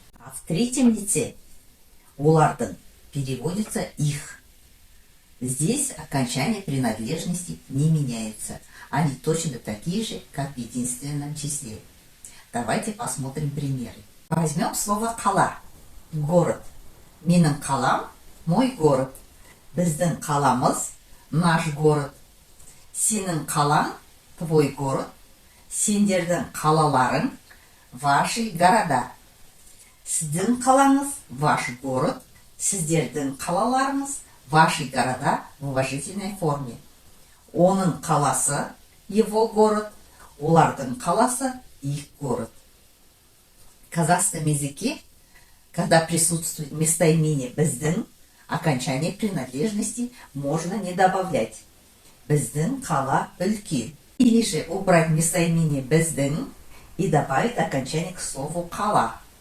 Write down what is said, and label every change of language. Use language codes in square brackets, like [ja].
[ru] А в третьем лице «олардың» переводится «их». Здесь окончания принадлежности не меняются. Они точно такие же, как в единственном числе. Давайте посмотрим примеры. Возьмем слово «қала» – город. [kk] Менің қалам – [ru] мой город. [kk] Біздің қаламыз – [ru] наш город. [kk] Сенің қалаң – [ru] твой город. [kk] Сендердің қалаларың – [ru] ваши города. [kk] Сіздің қалаңыз [ru] – ваш город. [kk] Сіздердің қалаларыңыз [ru] – ваши города в уважительной форме. [kk] Оның қаласы – [ru] его город, [kk] олардың қаласы – [ru] их город. В казахском языке, когда присутствует местоимение «біздің», окончание принадлежности можно не добавлять. [kk] Біздің қала үлкен. [ru] Или же убрать местоимение «біздің» и добавить окончание к слову «қала».